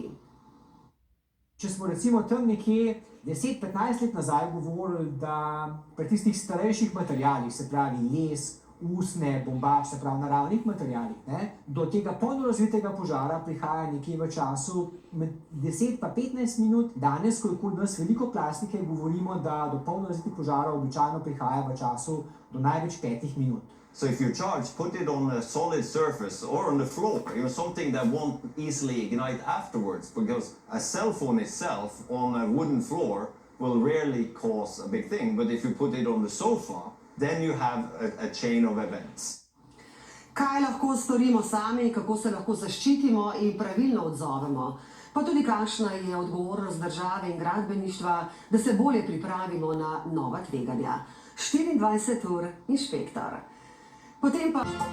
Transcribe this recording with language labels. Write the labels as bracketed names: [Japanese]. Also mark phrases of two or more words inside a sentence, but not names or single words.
[Slovenian] Če smo recimo tam nekje 10-15 let nazaj govorili, da pri tistih starejših materialih, se pravi les, usne, bombaž, se pravi naravnih materialih, do tega polno razvitega požara prihaja nekje v času med 10 pa 15 minut. Danes, ko je okoli nas veliko plastike, govorimo, da do polno razvitih požarov običajno prihaja v času do največ 5 minut. [English] So if you charge, put it on a solid surface or on the floor, something that won't easily ignite afterwards, because a cell phone itself on a wooden floor will rarely cause a big thing, but if you put it on the sofa, then you have a chain of events. [Slovenian] Kaj lahko storimo sami, kako se lahko zaščitimo in pravilno odzovemo? Pa tudi kakšna je odgovornost države in gradbeništva, da se bolje pripravimo na nova tveganja. 24 ur inšpektor. Potem pa...